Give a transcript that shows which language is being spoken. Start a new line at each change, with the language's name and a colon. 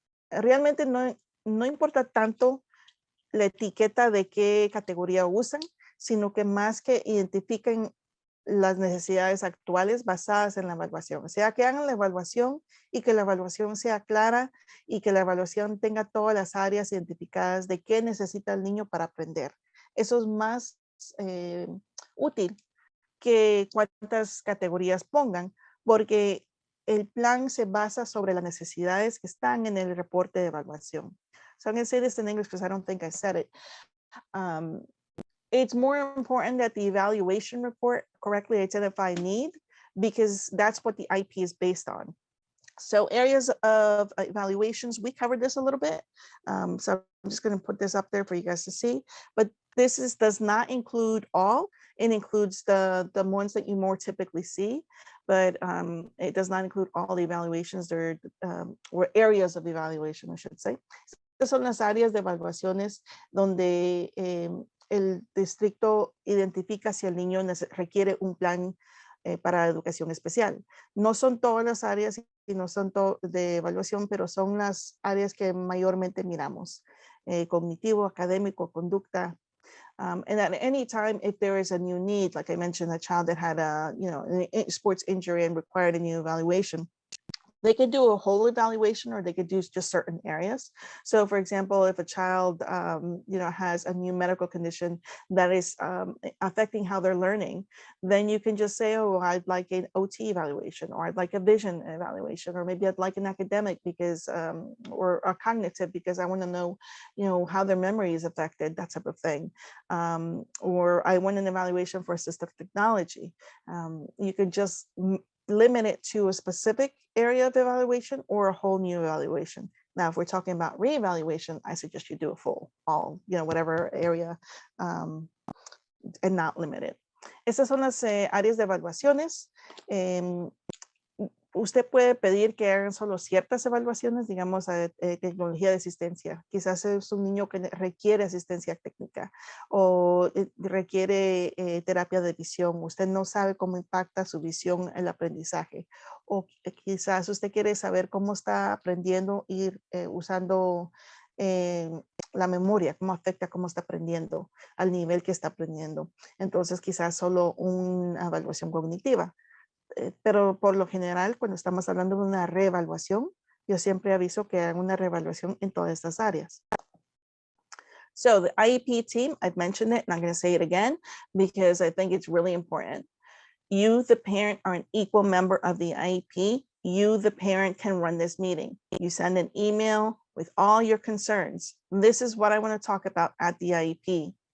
Spanish: Realmente no importa tanto la etiqueta de qué categoría usan, sino que más que identifiquen las necesidades actuales basadas en la evaluación. O sea, que hagan la evaluación y que la evaluación sea clara y que la evaluación tenga todas las áreas identificadas de qué necesita el niño para aprender. Eso es más útil que cuántas categorías pongan, porque el plan se basa sobre las necesidades que están en el reporte de evaluación.
English: So I'm going to say this in English because I don't think I said it. It's more important that the evaluation report correctly identify need because that's what the IEP is based on. So areas of evaluations, we covered this a little bit. So I'm just going to put this up there for you guys to see, but this does not include all. It includes the ones that you more typically see, but it does not include all the evaluations. There or areas of evaluation, I should say.
Spanish: Estas son las áreas de evaluaciones donde el distrito identifica si el niño requiere un plan para educación especial. No son todas las áreas y no son de evaluación, pero son las áreas que mayormente miramos. Cognitivo, académico, conducta.
English: And at any time, if there is a new need, like I mentioned, a child that had a sports injury and required a new evaluation, they could do a whole evaluation or they could do just certain areas. So for example, if a child has a new medical condition that is affecting how they're learning, then you can just say, oh, I'd like an OT evaluation, or I'd like a vision evaluation, or maybe I'd like an academic because or a cognitive because I want to know how their memory is affected, that type of thing. Or I want an evaluation for assistive technology. You could just limit it to a specific area of evaluation or a whole new evaluation. Now, if we're talking about reevaluation, I suggest you do a full, whatever area, and not limit it.
Spanish: Estas son las áreas de evaluaciones. Usted puede pedir que hagan solo ciertas evaluaciones, digamos, tecnología de asistencia. Quizás es un niño que requiere asistencia técnica o requiere terapia de visión. Usted no sabe cómo impacta su visión el aprendizaje. O quizás usted quiere saber cómo está aprendiendo y usando la memoria, cómo afecta cómo está aprendiendo, al nivel que está aprendiendo. Entonces, quizás solo una evaluación cognitiva. Pero por lo general, cuando estamos hablando de una reevaluación, yo siempre aviso que hagan una reevaluación en todas estas áreas.
English: So the IEP team, I've mentioned it, and I'm going to say it again because I think it's really important. You, the parent, are an equal member of the IEP. You, the parent, can run this meeting. You send an email with all your concerns. This is what I want to talk about at the IEP.